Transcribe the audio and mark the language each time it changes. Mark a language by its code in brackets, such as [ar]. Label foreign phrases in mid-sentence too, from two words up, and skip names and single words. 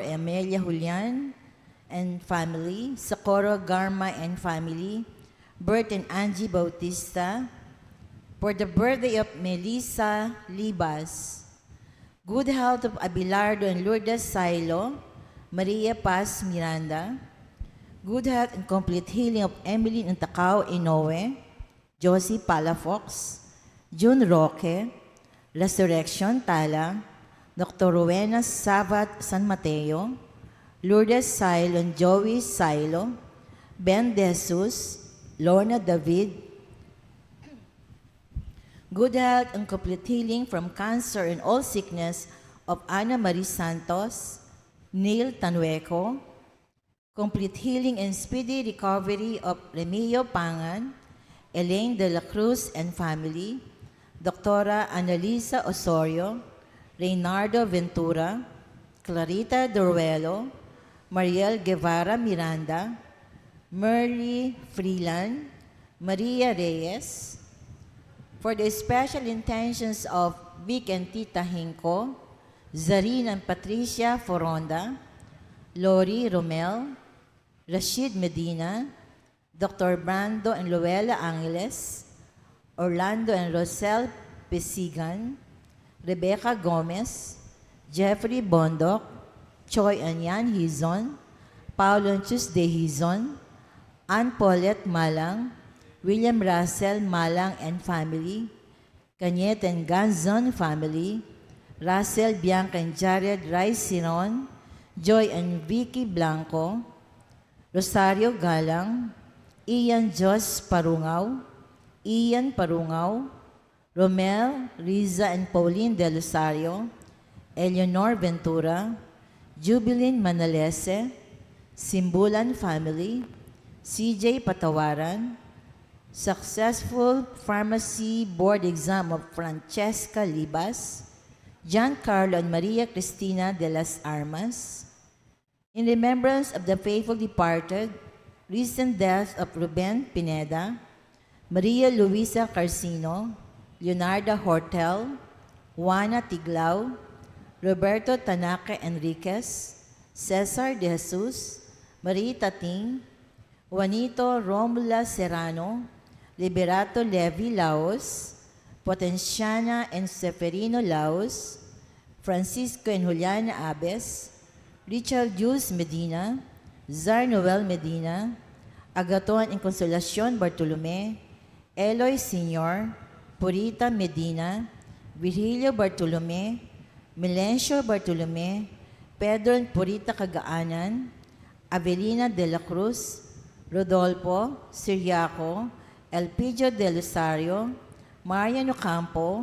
[en] Amelia Julian and family, Socorro Garma and family, Bert and Angie Bautista, for the birthday of Melissa Libas, good health of Abelardo and Lourdes Silo, Maria Paz Miranda, good health and complete healing of Emily Ntacao Inoue, Josie Palafox, June Roque, Resurrection Tala, Dr. Rowena Savat San Mateo, Lourdes Silo and Joey Silo, Ben De Jesus, Lorna David, good health and complete healing from cancer and all sickness of Ana Marie Santos, Neil Tanueco, complete healing and speedy recovery of Remio Pangan, Elaine de la Cruz and family, Dr. Annalisa Osorio, Reynardo Ventura, Clarita Doruelo, Mariel Guevara Miranda, Merly Freeland, Maria Reyes, for the special intentions of Vic and Tita Hinko, Zarina and Patricia Foronda, Lori Romel, Rashid Medina, Dr. Brando and Luella Angeles, Orlando and Rosel Pesigan, Rebecca Gomez, Jeffrey Bondok, Choi and Yan Hizon, Paulo and Tuesday Hizon, Ann Paulette Malang, William Russell Malang and family, Kanyet and Ganzon family, Russell Bianca and Jared Rice Siron, Joy and Vicky Blanco, Rosario Galang, Ian Jos Parungaw, Ian Parungaw, Romel, Riza and Pauline De Rosario, Eleanor Ventura, Jubilin Manalese, Simbulan family, CJ Patawaran, successful pharmacy board exam of Francesca Libas, Giancarlo and Maria Cristina de las Armas, in remembrance of the faithful departed, recent death of Ruben Pineda, Maria Luisa Carcino, Leonardo Hortel, Juana Tiglao, Roberto Tanaka Enriquez, Cesar De Jesus, Marie Tating, Juanito Romula Serrano, Liberato Levi Laos, Potenciana and Seferino Laos, Francisco and Juliana Abes, Richard Jus Medina, Zar Noel Medina, Agaton and Consolacion Bartolome, Eloy Sr., Purita Medina, Virgilio Bartolome, Melencio Bartolome, Pedro and Purita Cagaanan, Avelina de la Cruz, Rodolfo Siriaco, Elpidio de Rosario, Mariano Campo,